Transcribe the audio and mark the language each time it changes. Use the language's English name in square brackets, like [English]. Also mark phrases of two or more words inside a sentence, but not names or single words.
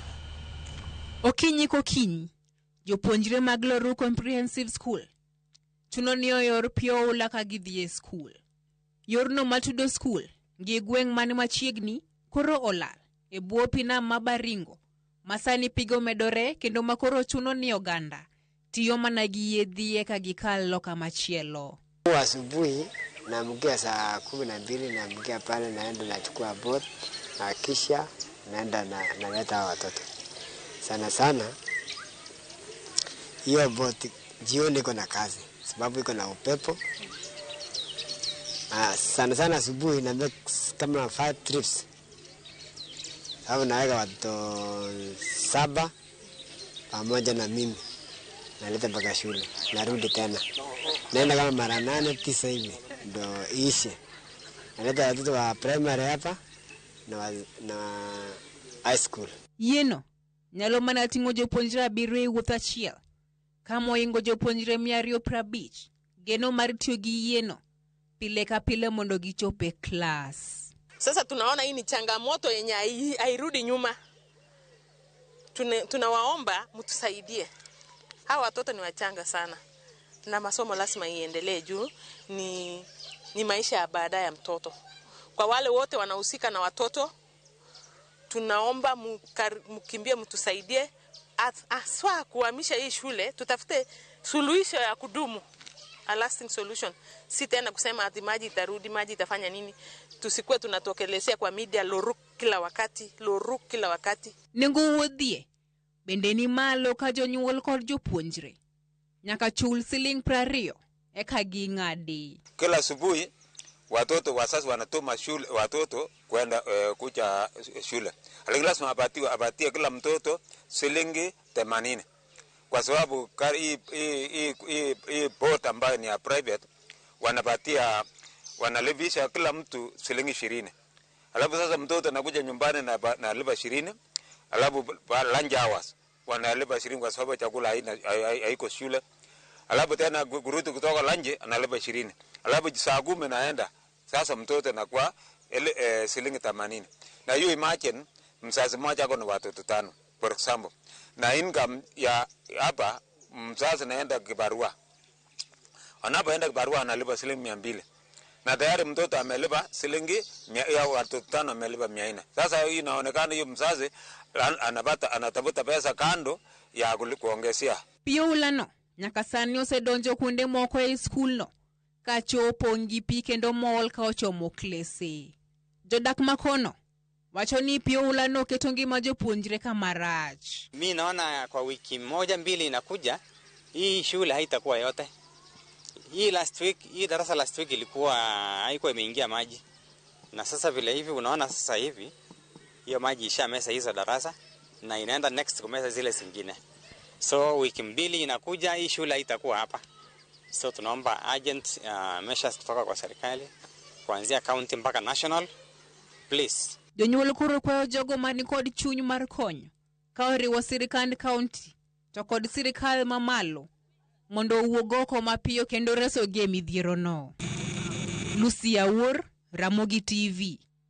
[Luo (Kenya and Tanzania)] Okinyi kokinyi, jopuonjre mag Loru Comprehensive School chuno ni oyor pi oula ka gidhi e skul. Yorno matudo skul gi gweng' mani machiegni koro olal e bwo pi nam ma Baringo. Masani pigo medore kendo makoro chuno ni oganda tiyo mana gi yedhie ka gikal loka machielo. [Swahili] Asubuhi naamkia saa 12 naamkia pale naenda nachukua boat na kisha naenda naleta watoto. Sana hiyo boat jioni iko na kazi sababu iko na upepo. Sana asubuhi na make kama 5 trips. Hapo naweka watoto 7 pamoja na mimi. Naleta mpaka shule. Narudi tena. Naenda kama mara 8 9 hivi ndo iishe. Naleta watoto wa primary hapa na [English] high school. [Luo (Kenya and Tanzania)] Yeno nyalo mana ting'o jopuonjre abiriyo e wuoth achiel. Kama oingo jopuonjre 250 geno mar tiyo gi yeno pile ka pile mondo gichope klas. [Swahili] Sasa tunaona hii ni changamoto yenye hairudi nyuma. Tunawaomba mtusaidie. Hawa watoto ni wachanga sana. Na masomo lazima iendelee juu ni maisha ya baadaye ya mtoto. Kwa wale wote wanahusika na watoto, tunaomba mkimbie mtusaidie aswa kuhamisha hii shule, tutafute suluhisho ya kudumu. [English] A lasting solution. [Swahili] Si tena kusema ati maji itarudi, maji itafanya nini. Tusikuwe tunatokelezea kwa media Loru kila wakati. [Luo (Kenya and Tanzania)] Nengo wuodhie bende ni malo ka jonyuol kod jopuonjre nyaka chul siling 20 eka ging'adi. [Swahili] Kila asubuhi watoto wazazi wanatuma watoto kwenda kuja shule. Lakini lazima apatie kila mtoto shilingi 80. Kwa sababu hii boat ambayo ni ya private wanalipisha kila mtu shilingi 20. Alafu sasa mtoto anakuja nyumbani na lipa 20. Alafu [English] lunch hours [Swahili] wanalipa 20 kwa sababu chakula haiko shule. Alafu tena kurudi kutoka lunch analipa 20. Alafu saa 10 naenda. Sasa mtoto anakuwa shilingi 80. Na hiyo imagine mzazi mmoja ako na watoto 5 [English] for example. [Swahili] Na income ya hapa mzazi naenda kibarua. Anapoenda kibarua analipa shilingi 200. Na tayari mtoto amelipa shilingi ya watoto 5 amelipa 400. Sasa hii inaonekana hiyo mzazi anatafuta pesa kando ya kuongezea. [Luo (Kenya and Tanzania)] Pio ulano nyaka sani osedonjo kuonde moko e skul no ka chopo ngipi kendo mol ka ochomo klese. Jodak makono wacho ni pio ulano keto ngima jopuonjre kamarach. [Swahili] Mimi naona kwa wiki 1-2 inakuja hii shule haitakuwa yote. Hii darasa [English] last week [Swahili] ilikuwa haikuwa imeingia maji. Na sasa vile hivi unaona sasa hivi hiyo maji ishamesa hizo darasa na inaenda next kumesa zile zingine. So wiki 2 inakuja hii shule haitakuwa hapa. So tunaomba [English] urgent measures [Swahili] kutoka kwa serikali kuanzia county mpaka national. [English] Please. [Luo (Kenya and Tanzania)] Jonyuol koro kwayo jogo mani kod chuny mar konyo ka oriwo sirikand county to kod sirikal mamalo mondo owuog oko mapiyo kendo reso gi midhiero no. Lucy Awuor, Ramogi TV.